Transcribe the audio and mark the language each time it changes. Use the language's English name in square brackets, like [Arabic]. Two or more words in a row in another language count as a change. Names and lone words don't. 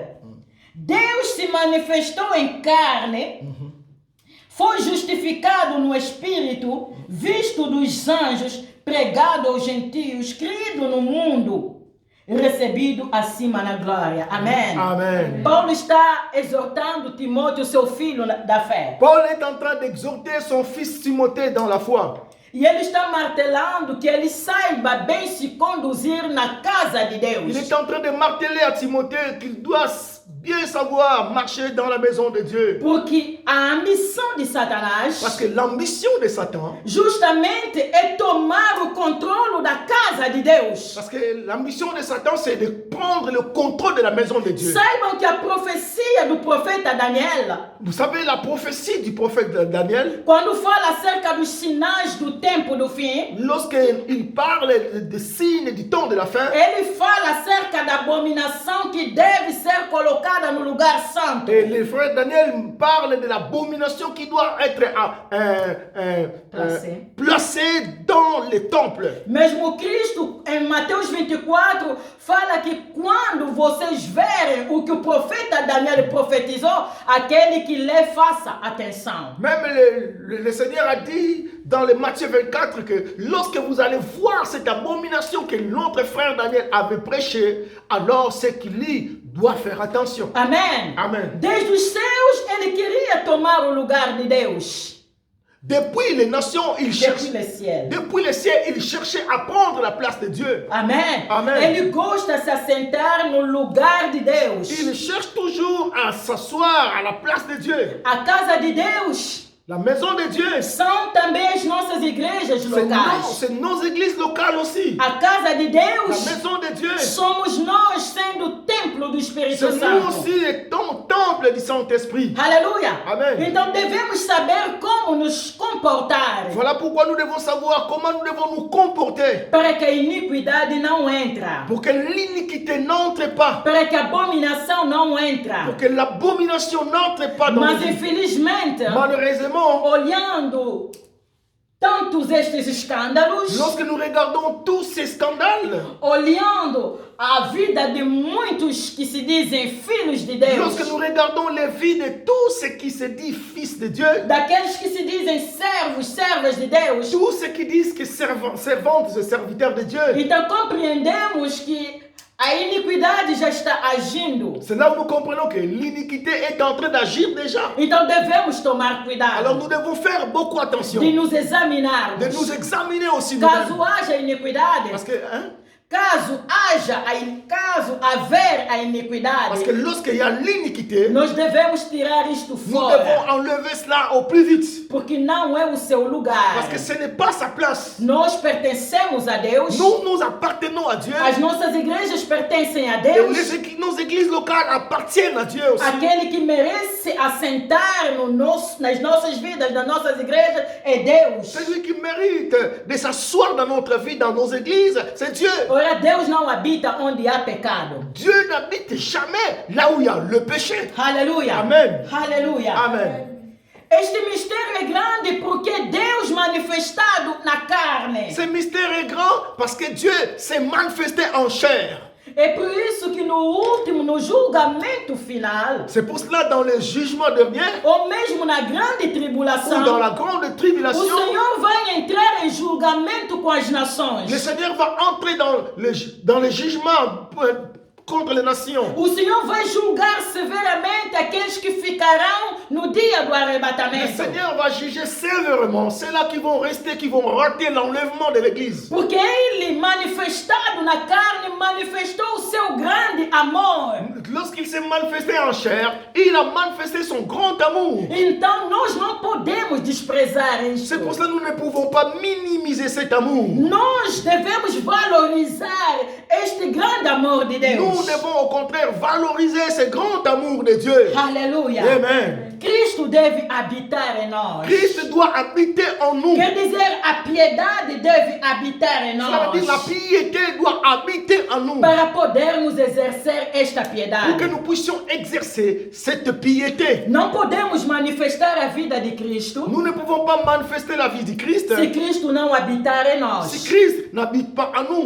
[Portuguese] Deus se manifestou em carne, foi justificado no Espírito, visto dos anjos, pregado aos gentios, crido no mundo, recebido acima na glória. Amém. [French] Amen. [Portuguese] Paulo está exortando Timóteo, seu filho da fé. [French] Paul est en train d'exhorter son fils Timothée dans la foi. [Portuguese] E ele está martelando que ele saiba bem se conduzir na casa de Deus. [French] Il est en train de marteler à Timothée qu'il doit bien savoir marcher dans la maison de Dieu. [Portuguese] Porque a ambição de Satanás [French] Parce que l'ambition de Satan, [Portuguese] justamente é tomar o controle da casa de Deus. [French] parce que l'ambition de Satan, c'est de prendre le contrôle de la maison de Dieu. [Portuguese] Saibam que a profecia do profeta Daniel, [French] Vous savez la prophétie du prophète Daniel, [Portuguese] quando fala acerca dos sinais do tempo do fim, [French] lorsqu'il parle des signes du temps de la fin, [Portuguese] ele fala acerca da abominação que deve ser colocada no lugar santo. [French] et le frère Daniel parle de l'abomination qui doit être placée dans les temples. [Portuguese] Mesmo Cristo, em Mateus 24, fala que quando vocês verem o que o profeta Daniel profetizou, aquele que lê faça atenção. [French] Même le Seigneur a dit dans le Matthieu 24 que lorsque vous allez voir cette abomination que notre frère Daniel avait prêché, alors ceux qui lit doivent faire attention. [Portuguese] Amém. [French] Amen. [Portuguese] Desde os céus, ele queria tomar o lugar de Deus. [French] Depuis les nations, il Depuis cherche, le ciel. depuis les cieux, il cherchait à prendre la place de Dieu. [Portuguese] Amém. Amém. Ele gosta de se assentar no lugar de Deus. [French] Il cherche toujours à s'asseoir à la place de Dieu. [Portuguese] A casa de Deus [French] La maison de Dieu, [Portuguese] são também as nossas igrejas locais. [French] c'est nos églises locales aussi. [Portuguese] A casa de [French] La [Portuguese] Deus [French] maison de Dieu, [Portuguese] somos nós sendo o templo do Espírito [French] c'est nous [Portuguese] Santo. [French] aussi le temple du Saint-Esprit. [Portuguese] Aleluia. [French] Amém. [Portuguese] Então devemos saber como nos comportar [French] Voilà pourquoi nous devons savoir comment nous devons nous comporter [Portuguese] para que a iniquidade não entra, [French] pour que l'iniquité n'entre pas, [Portuguese] para que a abominação não entra. [French] pour que l'abomination n'entre pas dans nos [Portuguese] Mas [French] vies. [Portuguese] infelizmente, [French] Malheureusement, [Portuguese] olhando tantos estes escândalos, [French] lorsque nous regardons tous ces scandales, [Portuguese] olhando a vida de muitos que se dizem filhos de Deus, [French] lorsque nous regardons les vies de tous ceux qui se disent fils de Dieu, [Portuguese] daqueles que se dizem servos, servas de Deus, [French] tous ceux qui disent que servantes et serviteurs de Dieu, [Portuguese] então compreendemos que a iniquidade já está agindo. [French] c'est là où nous comprenons que l'iniquité est en train d'agir déjà. [Portuguese] Então devemos tomar [French] Alors [Portuguese] cuidado [French] nous devons faire beaucoup attention, [Portuguese] de nos examinarmos. [French] de nous examiner aussi [Portuguese] Caso [French] nous-mêmes. [Portuguese] haja iniquidade, [French] Parce que, hein, [Portuguese] caso haver a [French] parce [Portuguese] iniquidade, [French] que lorsqu'il y a l'iniquité, [Portuguese] nós devemos tirar isto [French] nous [Portuguese] fora, [French] devons enlever cela au plus vite. [Portuguese] porque não é o seu lugar. [French] Parce que ce n'est pas sa place. [Portuguese] Nós pertencemos a Deus, [French] Nous appartenons à Dieu. [Portuguese] as nossas igrejas pertencem a [French] Et [Portuguese] Deus. [French] nos églises locales appartiennent à Dieu aussi. [Portuguese] Aquele que merece assentar nas nossas vidas, nas nossas igrejas, é Deus. [French] Celui qui mérite de s'asseoir dans notre vie, dans nos églises, c'est Dieu. [Portuguese] Ora, Deus não habita onde há pecado. [French] Dieu n'habite jamais là où il y a le péché. [Portuguese] Aleluia. [French] Amen. [Portuguese] Aleluia. [French] Amen. [Portuguese] Este mistério é grande porque Deus manifestado na carne. [French] Ce mystère est grand parce que Dieu s'est manifesté en chair. [Portuguese] É por isso que no julgamento final, [French] C'est pour cela dans le jugement dernier, [Portuguese] ou mesmo na grande [French] ou [Portuguese] tribulação, [French] dans la grande [Portuguese] o [French] tribulation, [Portuguese] Senhor vai entrar em julgamento com as nações. [French] le Seigneur va entrer dans le jugement contre les nations. [Portuguese] O Senhor vai julgar severamente aqueles que ficarão no dia do [French] Le [Portuguese] arrebatamento. [French] Seigneur va juger sévèrement ceux-là qui vont rester, qui vont rater l'enlèvement de l'Église. [Portuguese] Porque ele, manifestado na carne, manifestou o seu grande amor. [French] Lorsqu'il s'est manifesté en chair, il a manifesté son grand amour. [Portuguese] Então nós não podemos desprezar [French] C'est [Portuguese] isso. [French] pour ça que nous ne pouvons pas minimiser cet amour. [Portuguese] Nós devemos valorizar este grande amor de [French] Nous [Portuguese] Deus. [French] devons au contraire valoriser ce grand amour de Dieu. [Portuguese] Aleluia. [French] Amen. [Portuguese] Cristo deve habitar em nós. [French] Christ doit habiter en nous. [Portuguese] Quer dizer, a piedade deve habitar em [French] Cela veut dire la [Portuguese] nós. [French] piété doit habiter en nous. [Portuguese] Para podermos exercer esta [French] Pour que [Portuguese] piedade. [French] nous puissions exercer cette piété. [Portuguese] Não podemos manifestar a vida de Cristo [French] Nous ne pouvons pas manifester la vie de Christ [Portuguese] se Cristo não habitar em [French] si [Portuguese] nós. [French] Christ n'habite pas en nous.